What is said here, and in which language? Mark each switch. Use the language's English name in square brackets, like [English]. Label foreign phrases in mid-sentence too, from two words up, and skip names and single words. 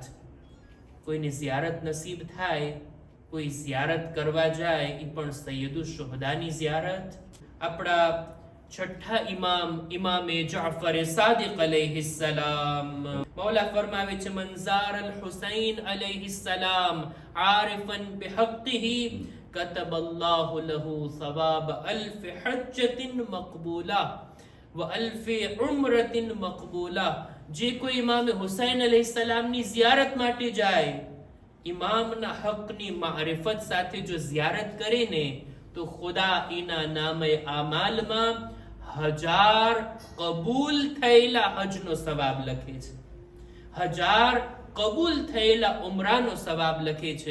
[Gujarati] કોઈને ઝિયારત નસીબ થાય, કોઈ ઝિયારત કરવા જાય, એ પણ સૈયદુ શુહદાની ઝિયારત. આપણા છઠ્ઠા ઇમામે જાફર સાદિક [Arabic] عليه السلام, [Gujarati] મૌલા ફરમાવે છે [Arabic] من زار الحسين عليه السلام عارفا بحقه كتب الله له ثواب ألف حجة مقبولة وألف عمرة مقبولة. [Gujarati] જે કોઈ ઇમામ હુસૈન અલૈહિસ્સલામની ઝિયારત માટે જાય, ઇમામના હકની મારિફત સાથે જો ઝિયારત કરે ને, તો ખુદા એના નામે આમાલમાં 1000 કબૂલ થયેલા હજનો સવાબ લખે છે, 1000 કબૂલ થયેલા ઉમરાનો સવાબ લખે છે.